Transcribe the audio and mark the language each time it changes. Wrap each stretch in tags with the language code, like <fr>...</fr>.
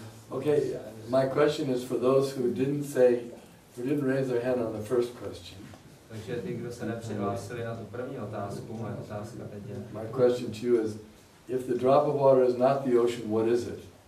<en>Okay, my question is for those who didn't raise their hand on the first question.</en> <cs>Takže ty, kdo se nepřihlásili na tu první otázku, moje otázka teď je.</cs> <en>My question to you is, if the drop of water is not the ocean, what is it?</en>